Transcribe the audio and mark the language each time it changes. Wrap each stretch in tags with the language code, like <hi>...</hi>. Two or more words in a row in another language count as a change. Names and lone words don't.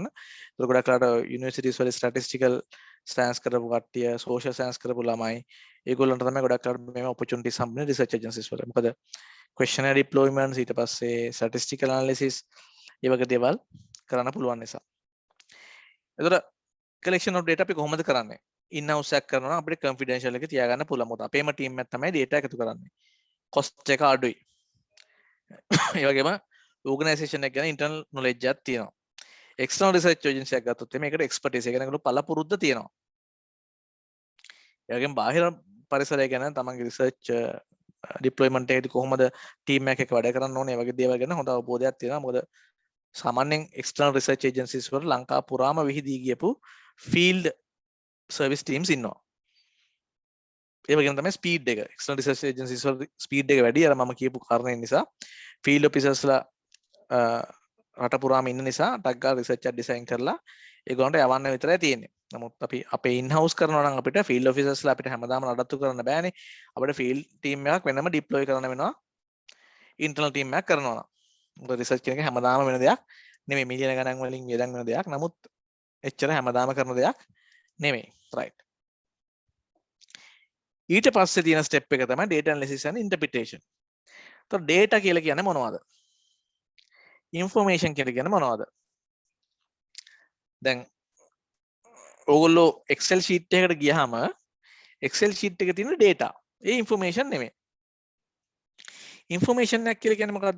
<si>ඒක ගොඩක් වෙලාට යුනිවර්සිටිස් වල</si> <en>statistical science</en> <si>කරපු කට්ටිය,</si> <en>social science</en> <si>කරපු ළමයි ඒගොල්ලන්ට තමයි ගොඩක් වෙලාට මේ ඔපචුනිටිස් හම්බෙන්නේ</si> <en>research agencies</en> <si>වල. මොකද</si> <en>questionnaire deployments</en> <si>ඊට පස්සේ</si> <en>statistical analysis</en> <si>ඒ වගේ දේවල් කරන්න පුළුවන් නිසා. එතකොට</si> <en>collection of data</en> <si>අපි කොහොමද කරන්නේ?</si> <en>in house</en> <si>එකක් කරනවා නම් අපිට confidential එක තියාගන්න පුළුවන්. මොකද අපේම team එක තමයි data එකතු කරන්නේ. cost එක අඩුයි. ඒ වගේම organisation එක ගැන</si> <en>internal knowledge</en> <si>එකක් තියෙනවා.</si> <en>external research agency</en> <si>එකක් ගත්තොත් මේකට expertise එක ගැන ඒගොල්ලෝ පළපුරුද්ද තියෙනවා. ඒ වගේම බාහිර පරිසරය ගැන තමන්ගේ</si> <en>research deployment</en> <si>එකේදී කොහොමද team එකක් වැඩ කරන්න ඕනේ ඒ වගේ දේවල් ගැන හොඳ අවබෝධයක් තියෙනවා. මොකද සාමාන්‍යයෙන්</si> <en>external research agencies</en> <si>වල ලංකාව පුරාම විහිදී ගියපු</si> <en>field service teams</en> <si>ඉන්නවා. ඒ වගේම තමයි ස්පීඩ් එක</si> <en>external research agencies</en> <si>වල ස්පීඩ් එක වැඩි අර මම කියපු කාරණේ නිසා</si> <en>field officers</en> <si>ලා රට පුරාම ඉන්න නිසා ටක් ගාලා රිසර්ච් එකක් ඩිසයින් කරලා ඒගොල්ලන්ට යවන්න විතරයි තියෙන්නේ. නමුත් අපි අපේ</si> <en>in house</en> <si>කරනවා නම් අපිට</si> <en>field officers</en> <si>ලා අපිට හැමදාම නඩත්තු කරන්න බෑනේ. අපිට</si> <en>field team</en> <si>එකක් වෙනම deploy කරන්න වෙනවා</si> <en>internal team</en> <si>එකක් කරනවා නම්. මොකද රිසර්ච් කියන එක හැමදාම වෙන දෙයක් නෙමෙයි. මිලියන ගණන් වලින් වියදම් වෙන දෙයක්. නමුත් එච්චර හැමදාම කරන දෙයක් නෙමෙයි. right. ඊට පස්සේ තියෙන ස්ටෙප් එක තමයි</si> <en>data analysis and interpretation.</en> <si>તો data කියලා කියන්නේ මොනවද? information කියලා කියන්නේ මොනවද? දැන් ඕගොල්ලෝ</si> <en>Excel sheet</en> <si>එකකට ගියාම</si> <en>Excel sheet</en> <si>එකේ තියෙන data ඒ information නෙමෙයි. information එක කියලා කියන්නේ මොකද්ද?</si>